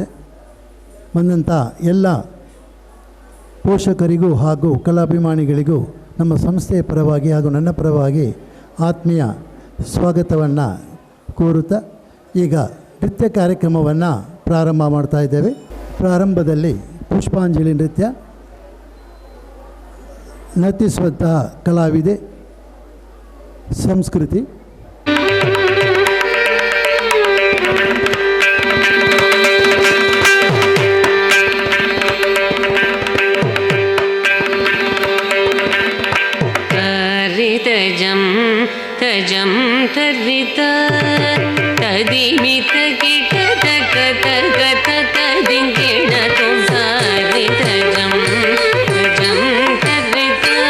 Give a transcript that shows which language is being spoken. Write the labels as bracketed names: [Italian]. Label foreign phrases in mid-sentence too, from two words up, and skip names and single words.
[Kannada] ಬಂದಂಥ ಎಲ್ಲ ಪೋಷಕರಿಗೂ ಹಾಗೂ ಕಲಾಭಿಮಾನಿಗಳಿಗೂ ನಮ್ಮ ಸಂಸ್ಥೆಯ ಪರವಾಗಿ ಹಾಗೂ ನನ್ನ ಪರವಾಗಿ ಆತ್ಮೀಯ ಸ್ವಾಗತವನ್ನು ಕೋರುತ್ತಾ ಈಗ ನೃತ್ಯ ಕಾರ್ಯಕ್ರಮವನ್ನು ಪ್ರಾರಂಭ ಮಾಡ್ತಾ ಇದ್ದೇವೆ. ಪ್ರಾರಂಭದಲ್ಲಿ ಪುಷ್ಪಾಂಜಲಿ ನೃತ್ಯ ನರ್ತಿಸುವಂತಹ ಕಲಾವಿದೆ ಸಂಸ್ಕೃತಿ. ತಜಂ ತರಿತ ತದಿಮಿತ ಕಿಟ ತಕ ತಕ ತಕ ದಿಂಗಿಣ ತುಸಾರಿ ತಜಂ ತಜಂ ತರಿತ